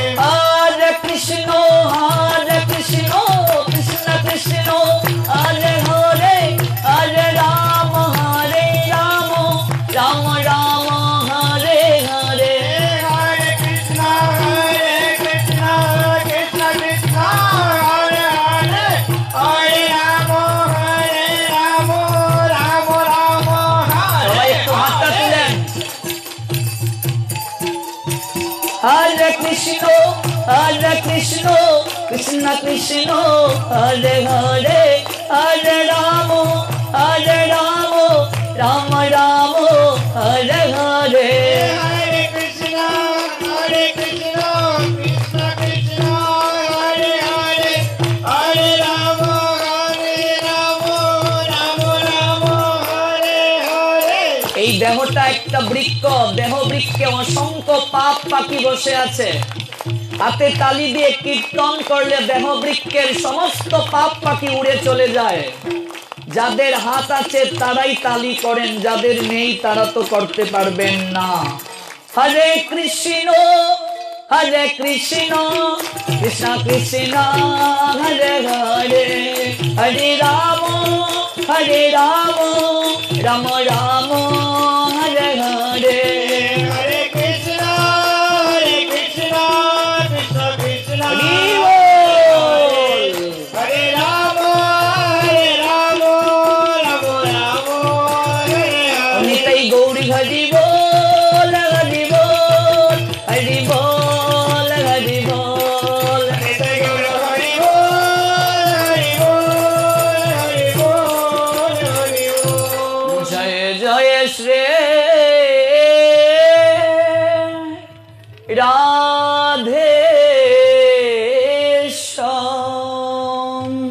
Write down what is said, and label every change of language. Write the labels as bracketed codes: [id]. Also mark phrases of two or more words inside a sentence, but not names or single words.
[sa] হরে কৃষ্ণ কৃষ্ণ কৃষ্ণ হরে হরে, হরে রাম রাম রাম হরে হরে। Hare Krishna Krishna Krishna Hare Hare, Hare Rama Rama Rama [bn] সবাই [sa] Hare [bn] একটু হাতটা [sa] Hare। তুলেন। হরে কৃষ্ণ কৃষ্ণ কৃষ্ণ হরে হরে, হরে রাম রাম রাম হরে হরে। Hare Krishna Krishna Krishna Hare Hare, Hare Rama Rama Hare Hare। [bn] এই দেহটা একটা বৃক্ষ, দেহ বৃক্ষে অসংখ্য পাপ পাখি বসে আছে। হাতে তালি দিয়ে কীর্তন করলে দেহ বৃক্ষের সমস্ত পাপ পাখি উড়ে চলে যায়। যাদের হাত আছে তারাই তালি করেন, যাদের নেই তারা তো করতে পারবেন না। [sa] হরে কৃষ্ণ কৃষ্ণ কৃষ্ণ হরে হরে, হরে রাম রাম রাম হরে হরে। Hare Krishna Krishna Krishna [bn] হরি বল। [sa] Hare Rama Rama Rama Hare Hare। [bn] নিতাই গৌরী হরি বল হরি বল, হরি বল হরি বল। Hare Guru Hari Bol Hari Bol Hari Bol। জয় জয় শ্রী রাধে শ্যাম।